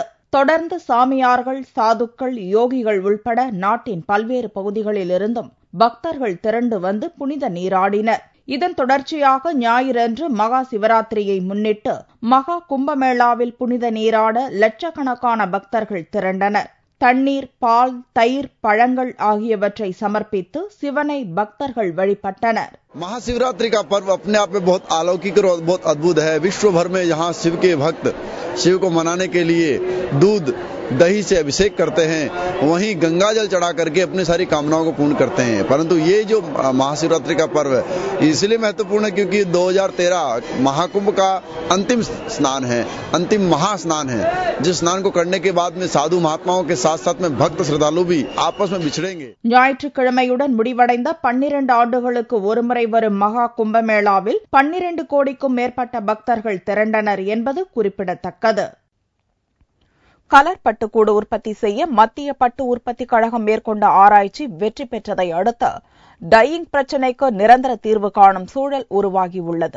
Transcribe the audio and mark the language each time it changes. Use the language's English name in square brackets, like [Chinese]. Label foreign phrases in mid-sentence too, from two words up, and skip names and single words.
[Tamil] தொடர்ந்து சாமியார்கள், சாதுக்கள், யோகிகள் உள்பட நாட்டின் பல்வேறு பகுதிகளிலிருந்தும் பக்தர்கள் திரண்டு வந்து புனித நீராடினர். இதன் தொடர்ச்சியாக ஞாயிறன்று மகா சிவராத்திரியை முன்னிட்டு மகா கும்பமேளாவில் புனித நீராட லட்சக்கணக்கான பக்தர்கள் திரண்டனர். தண்ணீர், பால், தயிர், பழங்கள் ஆகியவற்றை சமர்ப்பித்து சிவனை பக்தர்கள் வழிபட்டனர். [Hindi] महाशिवरात्रि का पर्व अपने आप में बहुत अलौकिक और बहुत अद्भुत है. विश्व भर में यहाँ शिव के भक्त शिव को मनाने के लिए दूध दही से अभिषेक करते हैं, वहीं गंगा जल चढ़ा करके अपनी सारी कामनाओं को पूर्ण करते हैं. परंतु ये जो महाशिवरात्रि का पर्व है इसलिए महत्वपूर्ण है क्योंकि 2013 महाकुंभ का अंतिम स्नान है, अंतिम महास्नान है, जिस स्नान को करने के बाद में साधु महात्माओं के साथ साथ में भक्त श्रद्धालु भी आपस में बिछड़ेंगे. [Tamil] ஞாயிற்றுக்கிழமையுடன் முடிவடைந்த 12 ஆண்டுகளுக்கு ஒருமுறை வரும் மகா கும்பமேளாவில் 12 கோடிக்கும் மேற்பட்ட பக்தர்கள் திரண்டனர் என்பது குறிப்பிடத்தக்கது. கலர் பட்டுக்கூடு உற்பத்தி செய்ய மத்திய பட்டு உற்பத்தி கழகம் மேற்கொண்ட ஆராய்ச்சி வெற்றி பெற்றதை அடுத்து டையிங் பிரச்சினைக்கு நிரந்தர தீர்வு காணும் சூழல் உருவாகியுள்ளது.